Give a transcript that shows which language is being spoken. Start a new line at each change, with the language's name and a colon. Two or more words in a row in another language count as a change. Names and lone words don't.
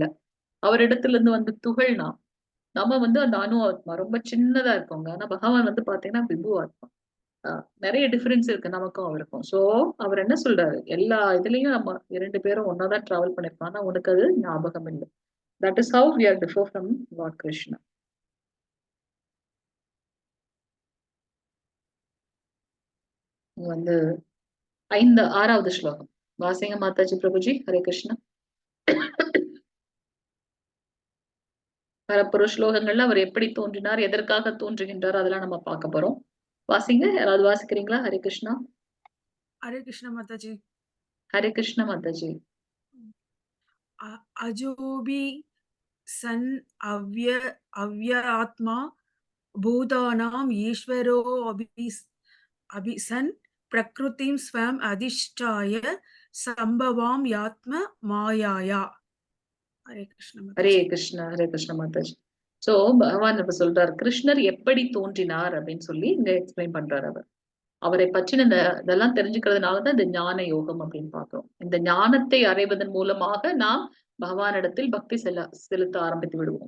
Tamil: அவரிடத்துல இருந்து வந்து துகள்னா நம்ம வந்து அந்த அணு ஆத்மா ரொம்ப சின்னதா இருக்கோங்க. ஆனா பகவான் வந்து பாத்தீங்கன்னா விபு ஆத்மா. நிறைய டிஃபரன்ஸ் இருக்கு நமக்கும் அவருக்கும். சோ அவர் என்ன சொல்றாரு, எல்லா இதுலயும் நம்ம 2 பேரும் ஒன்னாதான் டிராவல் பண்ணிருக்கோம். ஆனா உனக்கு அது ஞாபகம் இல்லை.
English: That is how we are differ from Lord Krishna.
Tamil: இது வந்து 6வது ஸ்லோகம் வாசிங்க மாதாஜி பிரபுஜி.
Sanskrit: हरे कृष्ण.
Tamil: வரப்போற ஸ்லோகங்கள்ல அவர் எப்படி தோன்றினார், எதற்காக தோன்றுகின்றார், அதெல்லாம் நம்ம பார்க்க போறோம். வாசிங்க. யாராவது வாசிக்கிறீங்களா?
Sanskrit: हरे कृष्ण. हरे कृष्ण माताजी. हरे कृष्ण माताजी. अजोबि सन् अव्य आत्मा भूतानाम् ईश्वरो अभिसन् प्रकृतिम् स्वाम् अधिष्ठाय सम्भवम् यात्म मायया. हरे कृष्ण ஹரே Mataji. कृष्ण। हरे कृष्ण माताजी.
Tamil: சோ பகவான் இப்ப சொல்றார், கிருஷ்ணர் எப்படி தோன்றினார் அப்படின்னு சொல்லி இங்க எக்ஸ்பிளைன் பண்றாரு அவர். அவரை பற்றின இதெல்லாம் தெரிஞ்சுக்கிறதுனாலதான் இந்த ஞான யோகம் அப்படின்னு பாக்குறோம். இந்த ஞானத்தை அடைவதன் மூலமாக நாம் பகவானிடத்தில் பக்தி செலுத்த ஆரம்பித்து விடுவோம்.